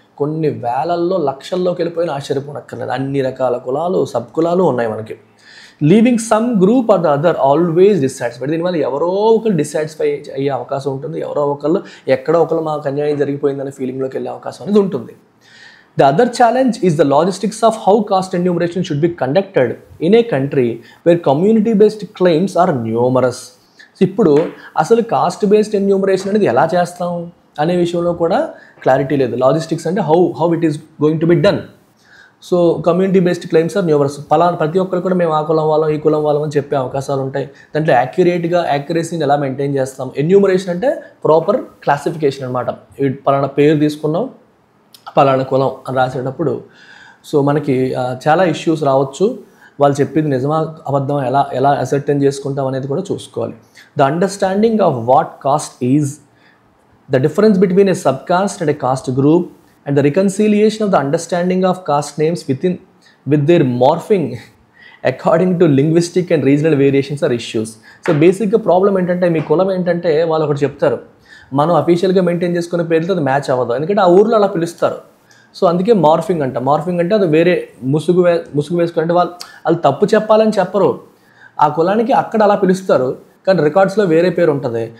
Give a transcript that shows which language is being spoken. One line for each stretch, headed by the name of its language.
Telugu: కొన్ని వేలల్లో లక్షల్లోకి వెళ్ళిపోయిన ఆశ్చర్యపోనక్కర్లేదు. అన్ని రకాల కులాలు, సబ్ కులాలు ఉన్నాయి మనకి.
English: Living some group or the other always dissatisfied.
Telugu: దీనివల్ల ఎవరో ఒకరు డిస్సాటిస్ఫై అయ్యే అవకాశం ఉంటుంది. ఎవరో ఒకళ్ళు ఎక్కడో ఒకళ్ళు మాకు అన్యాయం జరిగిపోయిందనే ఫీలింగ్లోకి వెళ్ళే అవకాశం అనేది ఉంటుంది.
English: The other challenge is the logistics of how caste enumeration should be conducted in a country where community-based claims are numerous.
Telugu: ఇప్పుడు అసలు కాస్ట్ బేస్డ్ ఎన్యూమరేషన్ అనేది ఎలా చేస్తాం అనే విషయంలో కూడా క్లారిటీ లేదు.
English: Logistics అంటే how it is going to be done. So community based claims are numerous.
Telugu: ప్రతి ఒక్కరు కూడా మేము ఆ కులం వాళ్ళం ఈ కులం వాళ్ళం అని చెప్పే అవకాశాలు ఉంటాయి. దాంట్లో యాక్యురసీని ఎలా మెయింటైన్ చేస్తాం. ఎన్యూమరేషన్ అంటే ప్రాపర్ క్లాసిఫికేషన్ అనమాట. పలానా పేరు తీసుకున్నాం, పలానా కులం అని రాసేటప్పుడు సో మనకి చాలా ఇష్యూస్ రావచ్చు. వాళ్ళు చెప్పింది నిజమా అబద్ధం ఎలా అసర్టైన్ చేసుకుంటాం అనేది కూడా చూసుకోవాలి.
English: The understanding of what caste is, the difference between a sub caste and a caste group, and the reconciliation of the understanding of caste names with their morphing according to linguistic and regional variations are issues. So basic problem
Telugu: ఏంటంటే, మీ కులం ఏంటంటే వాళ్ళు ఒకటి చెప్తారు, మనం అఫీషియల్గా maintain చేసుకునే పేర్లతో అది మ్యాచ్ అవ్వదు, ఎందుకంటే ఆ ఊర్లో అలా పిలుస్తారు. సో అందుకే మార్ఫింగ్ అంటే అది వేరే ముసుగు వేసుకుంటే వాళ్ళు తప్పు చెప్పాలని చెప్పరు, ఆ కులానికి అక్కడ అలా పిలుస్తారు, కానీ రికార్డ్స్లో వేరే పేరు ఉంటుంది.